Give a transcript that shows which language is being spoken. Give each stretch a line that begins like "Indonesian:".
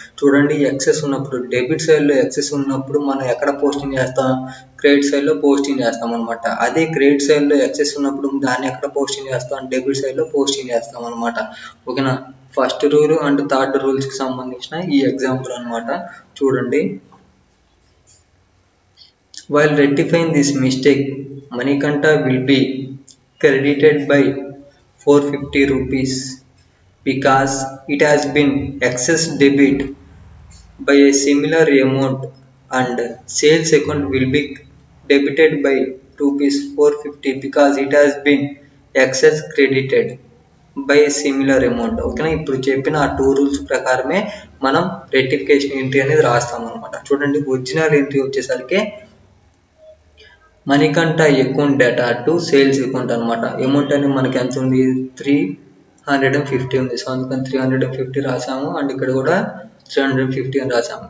Telugu: చూడండి, ఎక్సెస్ ఉన్నప్పుడు డెబిట్ సైడ్లో ఎక్సెస్ ఉన్నప్పుడు మనం ఎక్కడ పోస్టింగ్ చేస్తాం, క్రెడిట్ సైడ్లో పోస్టింగ్ చేస్తాం అనమాట. అదే క్రెడిట్ సైడ్లో ఎక్సెస్ ఉన్నప్పుడు దాన్ని ఎక్కడ పోస్టింగ్ చేస్తాం, డెబిట్ సైడ్లో పోస్టింగ్ చేస్తాం అనమాట. ఓకేనా. ఫస్ట్ రూల్ అండ్ థర్డ్ రూల్స్కి సంబంధించిన ఈ ఎగ్జాంపుల్ అనమాట.
English: చూడండి, while rectifying this mistake Manikanta will be credited by ₹450 because it has been excess debit by a similar amount and sales account will be debited by ₹450 because it has been excess credited by a similar amount.
Telugu: ఓకేనా. ఇప్పుడు చెప్పిన ఆ 2 rules ప్రకారమే మనం rectification entry అనేది రాస్తాం అనమాట. చూడండి, ఒరిజినల్ ఎంట్రీ వచ్చేసరికి Manikanta account data to sales account అనమాట. అమౌంట్ అనేది మనకి ఎంత ఉంది, 350 ఉంది. సో అందుకని 350 రాసాము అండ్ ఇక్కడ కూడా 350 అని రాసాము.